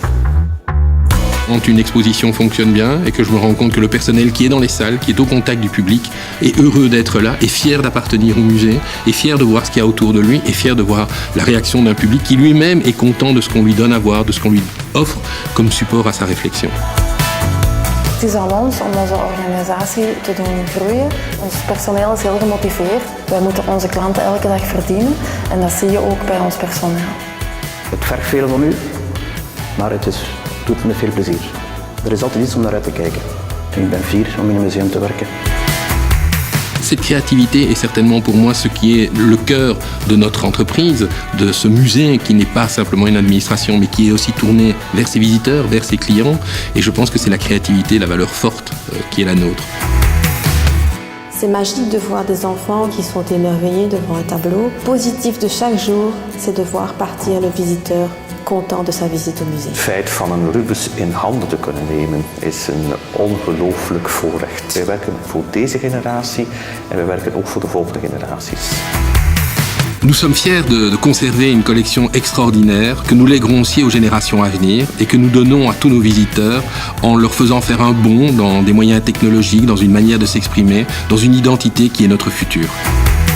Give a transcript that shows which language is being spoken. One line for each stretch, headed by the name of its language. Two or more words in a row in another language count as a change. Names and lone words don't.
French: Quand une exposition fonctionne bien et que je me rends compte que le personnel qui est dans les salles, qui est au contact du public, est heureux d'être là, est fier d'appartenir au musée, est fier de voir ce qu'il y a autour de lui, est fier de voir la réaction d'un public qui lui-même est content de ce qu'on lui donne à voir, de ce qu'on lui offre comme support à sa réflexion.
Dutch: Het is aan ons om onze organisatie te doen groeien. Ons personeel is heel gemotiveerd. Wij moeten onze klanten elke dag verdienen en dat zie je ook bij ons personeel. Het vergt veel van u, maar het doet me veel plezier. Er is altijd iets om naar uit te kijken. En ik ben fier om in een museum te werken.
French: Cette créativité est certainement pour moi ce qui est le cœur de notre entreprise, de ce musée qui n'est pas simplement une administration mais qui est aussi tourné vers ses visiteurs, vers ses clients. Et je pense que c'est la créativité, la valeur forte qui est la nôtre. C'est magique de voir des enfants qui sont émerveillés devant un tableau. Positif de chaque jour, c'est de voir partir le visiteur content de sa visite au musée.
Dutch: Het feit van een Rubens in handen te kunnen nemen is een ongelooflijk voorrecht. Wij werken voor deze generatie en wij werken ook voor de volgende generaties.
French: Nous sommes fiers de conserver une collection extraordinaire que nous léguerons aussi aux générations à venir et que nous donnons à tous nos visiteurs en leur faisant faire un bond dans des moyens technologiques, dans une manière de s'exprimer, dans une identité qui est notre futur.